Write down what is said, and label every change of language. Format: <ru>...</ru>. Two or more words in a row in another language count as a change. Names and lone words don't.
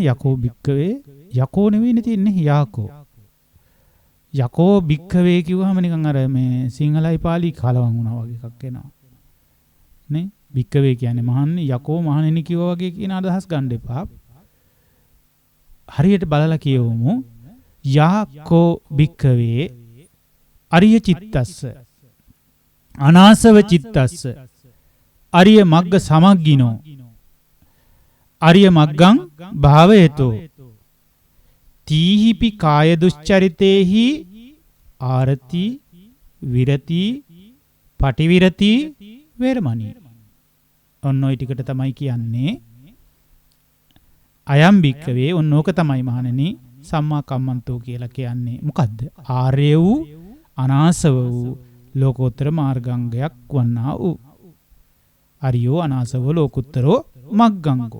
<pi>යකෝ භික්කවේ</pi> <si>යකෝ නෙවෙයිනේ තියෙන්නේ යාකෝ.</si> <pi>යකෝ භික්කවේ</pi> <si>කිව්වහම නිකන් අර මේ සිංහලයි පාලි කලවම් වුණා වගේ එකක් එනවා. නේ? භික්කවේ කියන්නේ මහන්නේ යකෝ මහණෙනි කිව්වා වගේ කියන අදහස් ගන්න එපා. හරියට බලලා කියවමු.</si> <pi>යාකෝ භික්කවේ අරිය චිත්තස්ස අනාසව චිත්තස්ස අරිය මග්ග සමග්ගිනෝ අරිය මග්ගං භාවයතෝ තීහිපි කාය දුස්චරිතේහි ආරති විරති පටිවිරති වේරමණී.</pi> <si>ඔන්න ඔය ටිකට තමයි කියන්නේ</si> <pi>අයම් භික්කවේ.</pi> <si>ඔන්න ඕක තමයි මහණෙනි</si> <pi>සම්මා කම්මන්තෝ</pi> <si>කියලා කියන්නේ. මොකද්ද? ආර්ය වූ අනාසව වූ ලෝකෝත්තර මාර්ගාංගයක් වන්නා වූ</si> <pi>අරියෝ අනාසව ලෝකුත්තරෝ මග්ගංගෝ.</pi>